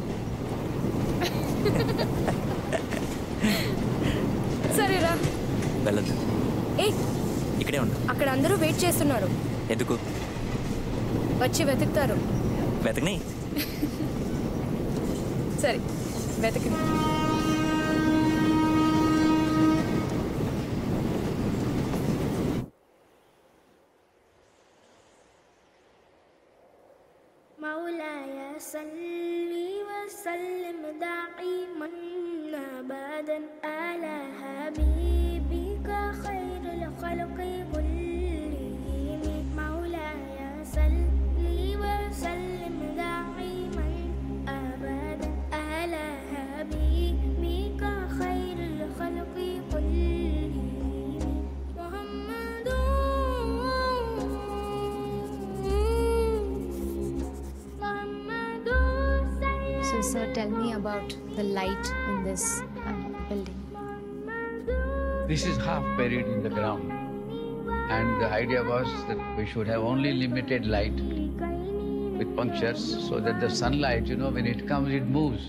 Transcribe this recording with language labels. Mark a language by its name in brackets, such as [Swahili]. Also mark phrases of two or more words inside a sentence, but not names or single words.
[Telugu] సరేరా. వెళ్ళొద్దు. ఏ ఇక్కడే ఉండు. అక్కడ అందరూ వెయిట్ చేస్తున్నారు. ఎందుకు? వచ్చి వెతుకుతారు. వెతకని. సరే వెతకని. [Arabic] مولاي صل وسلم دائما ابدا على حبيبك خير الخلق كلهم مولاي صل وسلم دائما ابدا على حبيبك خير الخلق كلهم محمد. [English] So tell me about the light in this building. This is half buried in the ground, and the idea was that we should have only limited light with punctures so that the sunlight, when it comes, it moves.